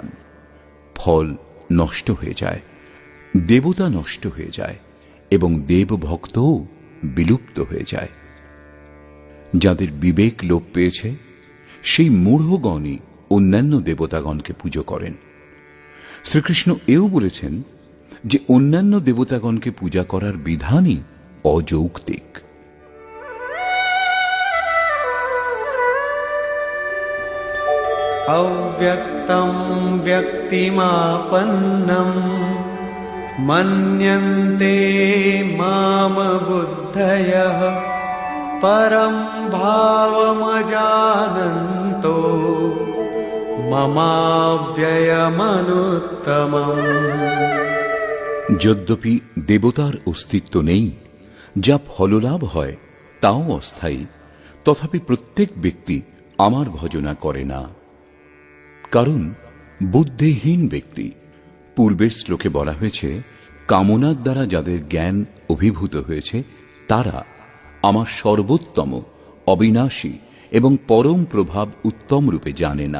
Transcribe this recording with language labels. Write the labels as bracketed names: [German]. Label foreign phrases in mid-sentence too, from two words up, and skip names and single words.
[Bangla] ফল নষ্ট হয়ে যায়, দেবতা নষ্ট হয়ে যায় এবং দেবভক্তও বিলুপ্ত হয়ে যায়। যাদের বিবেক লোপ পেয়েছে, সেই মূঢ়গণই অন্যান্য দেবতাগণকে পুজো করেন। শ্রীকৃষ্ণ এও বলেছেন যে অন্যান্য দেবতাগণকে পূজা করার বিধানই অযৌক্তিক। [Sanskrit] अव्यक्तं व्यक्तिमापन्नं मन्यन्ते माम बुद्धयः परं भावमजानन्तो ममाव्ययमनुत्तमम्। [Bangla] যদ্যপি দেবতার অস্তিত্ব নেই, যা ফললাভ হয় তাও অস্থায়ী, তথাপি প্রত্যেক ব্যক্তি আমার ভজনা করে না। কারণ বুদ্ধিহীন ব্যক্তি, পূর্বের শ্লোকে বলা হয়েছে, কামনার দ্বারা যাদের জ্ঞান অভিভূত হয়েছে, তারা আমার সর্বোত্তম, অবিনাশী এবং পরম প্রভাব উত্তম রূপে জানে না।